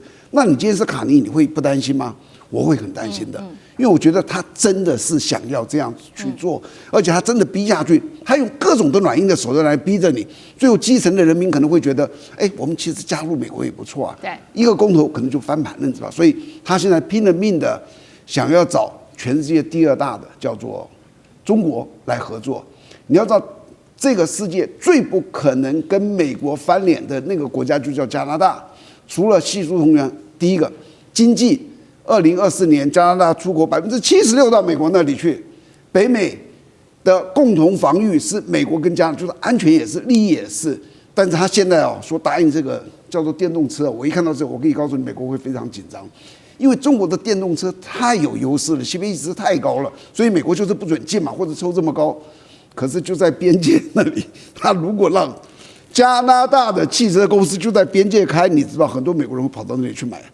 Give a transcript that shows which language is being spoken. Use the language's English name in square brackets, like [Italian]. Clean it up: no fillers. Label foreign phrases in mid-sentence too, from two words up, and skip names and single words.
[Chinese] 那你今天是卡尼，你會不擔心嗎？我會很擔心的，因為我覺得他真的是想要這樣去做，而且他真的逼下去，他用各種的軟硬的手段來逼着你，最後基層的人民可能會覺得，我們其實加入美國也不錯啊，對，一個公投可能就翻盤了，你知道吧？所以他現在拼了命的想要找全世界第2大的叫做中國來合作。你要知道，這個世界最不可能跟美國翻臉的那個國家就叫加拿大，除了系出同源，第一個經濟。2024年，加拿大出口76%到美國那裡去。北美的共同防禦是美國跟加拿大，就是安全也是，利益也是。但是他現在說答應這個叫做電動車，我一看到這個，我可以告訴你，美國會非常緊張，因為中國的電動車太有優勢了，CPI值太高了，所以美國就是不准進嘛，或者抽這麼高。可是就在邊界那裡，他如果讓加拿大的汽車公司就在邊界開，你知道很多美國人會跑到那裡去買。